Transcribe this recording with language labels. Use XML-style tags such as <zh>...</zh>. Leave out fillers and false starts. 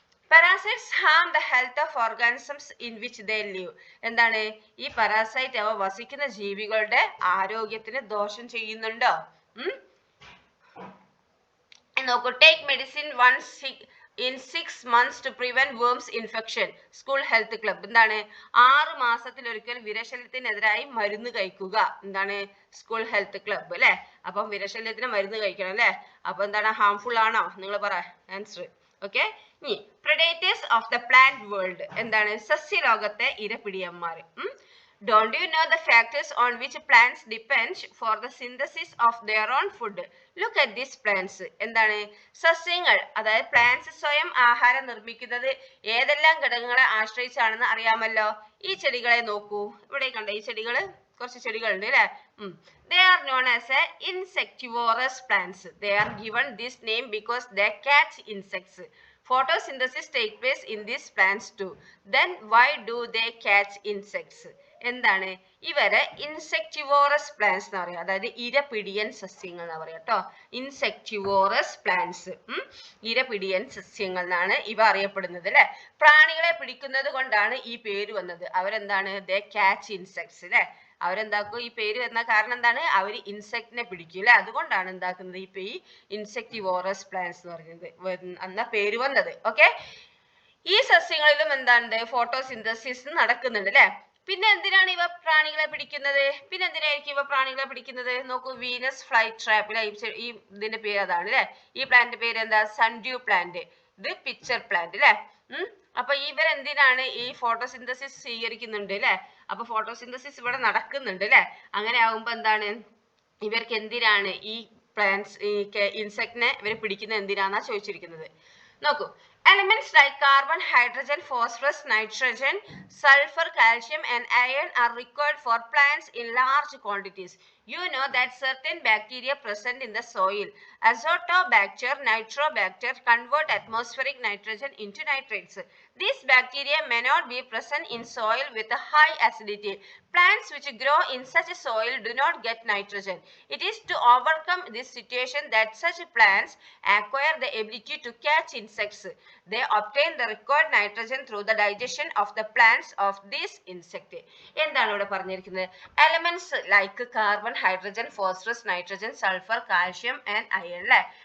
<en>Parasites harm the health of organisms in which they live.</en> <ml>എന്താണ്? ഈ parasite അവ വസിക്കുന്ന ജീവികളുടെ ആരോഗ്യത്തിന് ദോഷം ചെയ്യുന്നുണ്ടോ? നോക്കൂ.</ml> <en>Take medicine once in 6 months to prevent worms infection.</en> <ml>School health club എന്താണ്? 6 മാസത്തിലൊരിക്കൽ വിരശല്യത്തിനെതിരായി മരുന്ന് കഴിക്കുക. എന്താണ്? സ്കൂൾ ഹെൽത്ത് ക്ലബ് അല്ലെ. അപ്പം വിരശല്യത്തിന് മരുന്ന് കഴിക്കണം അല്ലെ. അപ്പൊ എന്താണ്? ഹാംഫുൾ ആണോ? നിങ്ങൾ പറ ആൻസർ. ഓക്കെ.</ml> <en>ഇനി predators of the plant world എന്താണ്?</en> <ml>സസ്യലോകത്തെ ഇരപിടിയന്മാർ.</ml> <en>Don't you know the factors on which plants depend for the synthesis of their own food? Look at these plants. എന്താണ്?</en> <ml>സസ്യങ്ങൾ, അതായത് പ്ലാന്റ്സ് സ്വയം ആഹാരം നിർമ്മിക്കുന്നത് ഏതെല്ലാം ഘടകങ്ങളെ ആശ്രയിച്ചാണെന്ന് അറിയാമല്ലോ. ഈ ചെടികളെ നോക്കൂ. ഇവിടെ കണ്ട ഈ ചെടികള്, കുറച്ച് ചെടികളുണ്ട് അല്ലെ.</ml> <en>They are known as insectivorous plants. They are given this name because they catch insects. Photosynthesis takes place in these plants too. Then why do they catch insects?</en> <ml>എന്താണ്? ഇവരെ ഇൻസെക്ടിവോറസ് പ്ലാന്റ്സ് എന്ന് പറയാം. അതായത് ഇരപിടിയൻ സസ്യങ്ങൾ എന്ന് പറയാം കേട്ടോ. ഇൻസെക്ടിവോറസ് പ്ലാന്റ്സ്, ഇരപിടിയൻ സസ്യങ്ങൾ എന്നാണ് ഇവ അറിയപ്പെടുന്നത് അല്ലെ. പ്രാണികളെ പിടിക്കുന്നത് കൊണ്ടാണ് ഈ പേര് വന്നത്. അവരെന്താണ്?</ml> <en>they catch insects</en> <ml>അല്ലെ. അവരെന്താക്കും? ഈ പേര് വന്ന കാരണം എന്താണ്? അവർ ഇൻസെക്റ്റിനെ പിടിക്കും അല്ലെ. അതുകൊണ്ടാണ് എന്താക്കുന്നത്? ഈ ഇൻസെക്ടിവോറസ് പ്ലാന്റ്സ് എന്ന് പറയുന്നത് എന്ന പേര് വന്നത്. ഓക്കെ. ഈ സസ്യങ്ങളിലും എന്താണ്? ഫോട്ടോസിന്തസിസ് നടക്കുന്നുണ്ട് അല്ലെ. പിന്നെ എന്തിനാണ് ഇവ പ്രാണികളെ പിടിക്കുന്നത്? പിന്നെ എന്തിനായിരിക്കും ഇവ പ്രാണികളെ പിടിക്കുന്നത്? നോക്കൂ. വീനസ് ഫ്ലൈ ട്രാപ്പ് അല്ലെ. ഈ ഇതിന്റെ പേര് അതാണ് അല്ലെ. ഈ പ്ലാന്റ് പേര് എന്താ? Sundew plant. ഇത് പിക്ചർ പ്ലാന്റ് അല്ലെ. അപ്പൊ ഇവരെന്തിനാണ് ഈ ഫോട്ടോസിന്തസിസ് സ്വീകരിക്കുന്നുണ്ട് അല്ലെ. അപ്പൊ ഫോട്ടോസിന്തസിസ് ഇവിടെ നടക്കുന്നുണ്ട് അല്ലെ. അങ്ങനെ ആകുമ്പോ എന്താണ്? ഇവർക്ക് എന്തിനാണ് ഈ പ്ലാന്റ്സ്, ഈ ഇൻസെക്റ്റിനെ ഇവർ പിടിക്കുന്നത് എന്തിനാന്നാ ചോദിച്ചിരിക്കുന്നത്. നോക്കൂ.</ml> <en>Elements like carbon, hydrogen, phosphorus, nitrogen, sulfur, calcium and iron are required for plants in large quantities. You know that certain bacteria present in the soil, azotobacter, nitrobacter, convert atmospheric nitrogen into nitrates. These bacteria may not be present in soil with a high acidity. Plants which grow in such soil do not get nitrogen. It is to overcome this situation that such plants acquire the ability to catch insects. They obtain the required nitrogen through the digestion of the plants of this insect.</en> <ml>എന്താണ് ഇവിടെ പറഞ്ഞിരിക്കുന്നത്?</ml> <en>Elements like carbon, hydrogen, phosphorus, nitrogen, sulphur, calcium and iron അല്ലെ.</en>